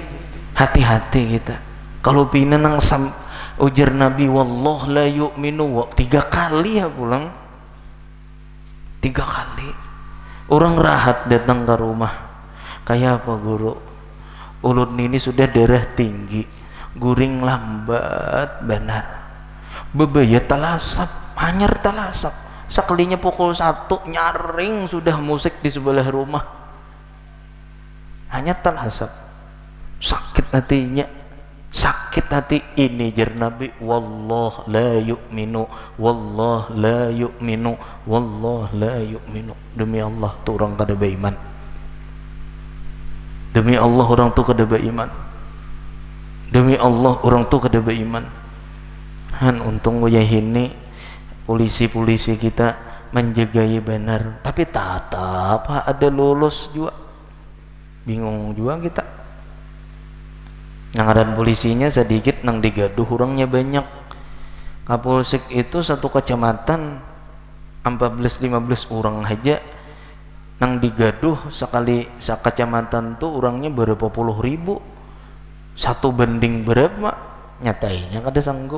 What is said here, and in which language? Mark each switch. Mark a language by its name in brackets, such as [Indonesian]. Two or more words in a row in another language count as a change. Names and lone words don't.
[Banjar] hati-hati kita kalau pina nang ujar Nabi [Arabic] wallah la yu'minu [Banjar] 3 kali ya pulang 3 kali orang rahat datang ke rumah kayak apa guru ulun ini sudah darah tinggi guring lambat benar bebaya talasap hanyar talasap sekalinya pukul 1 nyaring sudah musik di sebelah rumah hanya talasap sakit hatinya sakit hati ini jar Nabi [Arabic] wallah la yu'minu wallah la yu'minu wallah la yu'minu [Banjar] demi Allah tu orang kada beriman demi Allah orang tu kada beriman demi Allah orang tu kada beriman untung ini polisi-polisi kita menjagai benar tapi tetap ada lolos juga bingung juga kita nangaran polisinya sedikit nang digaduh orangnya banyak Kapolsek itu satu kecamatan 14-15 orang aja nang digaduh sekali sekecamatan tuh orangnya berapa puluh ribu 1 banding berapa nyatainya kada sanggup.